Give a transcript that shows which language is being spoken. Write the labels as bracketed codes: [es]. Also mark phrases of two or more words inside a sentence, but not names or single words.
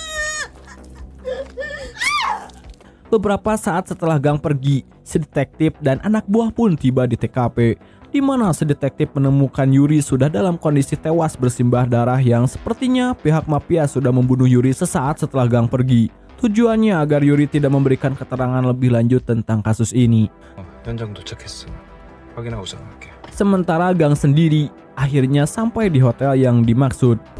[id] Beberapa saat setelah gang pergi, si detektif dan anak buah pun tiba di TKP, di mana si detektif menemukan Yuri sudah dalam kondisi tewas bersimbah darah yang sepertinya pihak mafia sudah membunuh Yuri sesaat setelah gang pergi. Tujuannya agar Yuri tidak memberikan keterangan lebih lanjut tentang kasus ini. [ko] 현장 도착했어. 확인하고 전화할게. [id] Sementara gang sendiri, akhirnya sampai di hotel yang dimaksud.